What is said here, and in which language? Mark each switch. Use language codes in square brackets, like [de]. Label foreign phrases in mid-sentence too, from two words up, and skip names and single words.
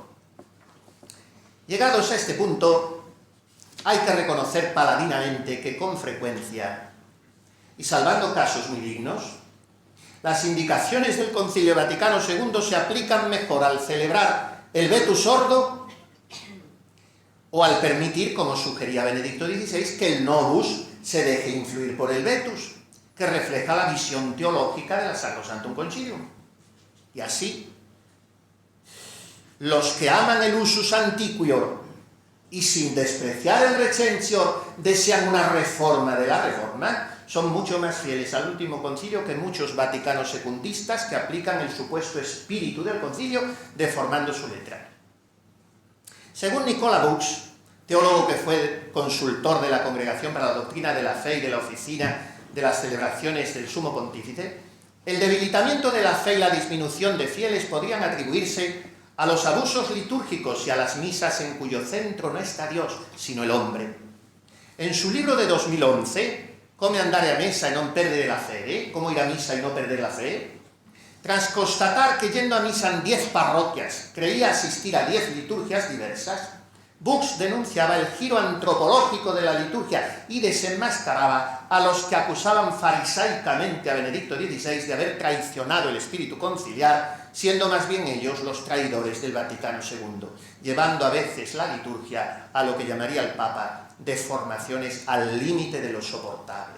[es] Llegados a este punto, hay que reconocer paladinamente que con frecuencia, y salvando casos muy dignos, las indicaciones del Concilio Vaticano II se aplican mejor al celebrar el [la] Vetus Ordo [es] o al permitir, como sugería Benedicto XVI, que el Novus se deje influir por el Vetus, que refleja la visión teológica de la Sacrosanctum Concilium. Y así, los que aman el [la] usus antiquior [es] y sin despreciar el recensio desean una reforma de la reforma, son mucho más fieles al último concilio que muchos vaticanos secundistas que aplican el supuesto espíritu del concilio deformando su letra. Según Nicola Bux, teólogo que fue consultor de la Congregación para la Doctrina de la Fe y de la Oficina de las Celebraciones del Sumo Pontífice, el debilitamiento de la fe y la disminución de fieles podrían atribuirse a los abusos litúrgicos y a las misas en cuyo centro no está Dios, sino el hombre. En su libro de 2011, Come andare a messa e non perdere la fede, ¿Cómo ir a misa y no perder la fe?, tras constatar que yendo a misa en 10 parroquias creía asistir a 10 liturgias diversas, Bux denunciaba el giro antropológico de la liturgia y desenmascaraba a los que acusaban farisaicamente a Benedicto XVI de haber traicionado el espíritu conciliar, siendo más bien ellos los traidores del Vaticano II, llevando a veces la liturgia a lo que llamaría el Papa deformaciones al límite de lo soportable.